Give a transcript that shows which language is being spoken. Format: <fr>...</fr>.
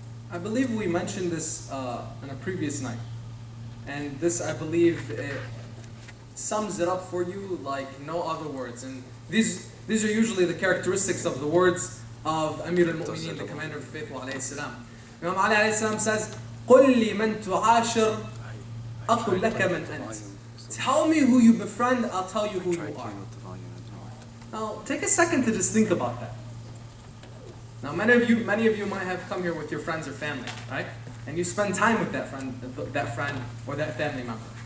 <en>I believe we mentioned this in a previous night. And this, I believe, it sums it up for you like no other words. And these are usually the characteristics of the words of Amir al-Mu'mineen, the commander of the faithful, alayhi salam. Imam Ali alayhi salam says,</en> <ar>قُلْ لِي مَنْ تُعَاشِرْ أَقُلْ لَكَ مَنْ أَنْتِ.</ar> <en>Tell me who you befriend, I'll tell you who you are. Now, take a second to just think about that. Now, many of you might have come here with your friends or family, right? And you spend time with that friend or that family member.</en>